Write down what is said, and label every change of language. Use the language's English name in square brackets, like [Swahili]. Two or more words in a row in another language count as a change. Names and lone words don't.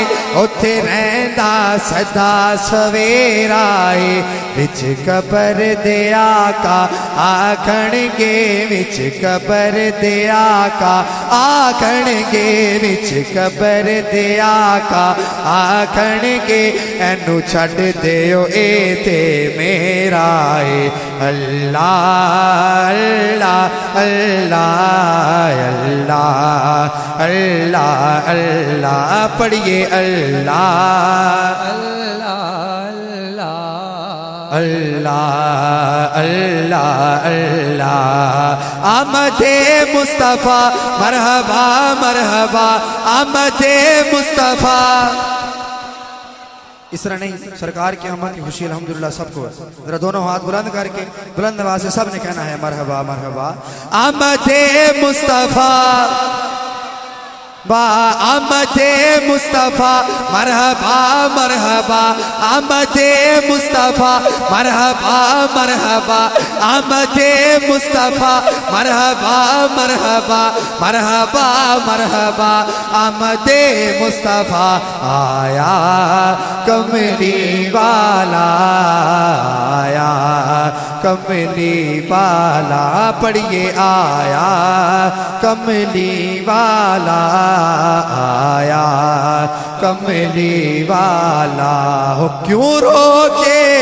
[Punjabi] اوتھے رہندا سدا سویرا ہے وچ قبر دے آقا آکھنگے وچ قبر دے آقا آکھنگے وچ قبر دے آقا آکھنگے اینوں چھڈ دیو اے تے میرا ہے اللہ اللہ اللہ اللہ اللہ اللہ پڑھیے اللہ اللہ اللہ اللہ اللہ. [Urdu] آمدِ مصطفیٰ مرحبا مرحبا آمدِ مصطفیٰ. اس طرح نہیں سرکار کی آمد کی خوشی الحمدللہ سب کو. ذرا دونوں ہاتھ بلند کر کے بلند آواز سے سب نے کہنا ہے مرحبا مرحبا. آمدِ مصطفیٰ با آمدِ مصطفیٰ مرحبا مرحبا آمدِ مصطفیٰ مرحبا مرحبا آمدِ مصطفیٰ مرحبا مرحبا مرحبا مرحبا آمدِ مصطفیٰ آیا کملی والا آیا کملی والا پڑھیے آیا کملی والا آیا کملی والا ہو کیوں روکے